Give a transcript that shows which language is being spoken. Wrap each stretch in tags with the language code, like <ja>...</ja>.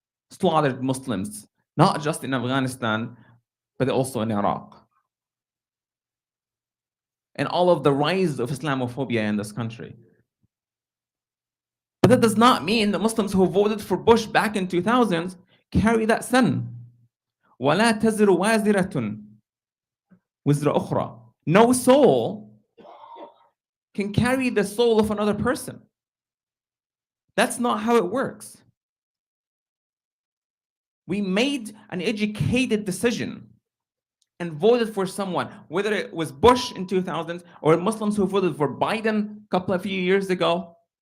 <en>Slaughtered Muslims, not just in Afghanistan, but also in Iraq. And all of the rise of Islamophobia in this country. But that does not mean the Muslims who voted for Bush back in 2000 carry that sin.</en> <ar>وَلَا تَزِرُ وَازِرَةٌ وِزْرَ أُخْرَى.</ar> <en>No soul can carry the soul of another person. That's not how it works. We made an educated decision and voted for someone, whether it was Bush in 2000s or Muslims who voted for Biden a few years ago.</en>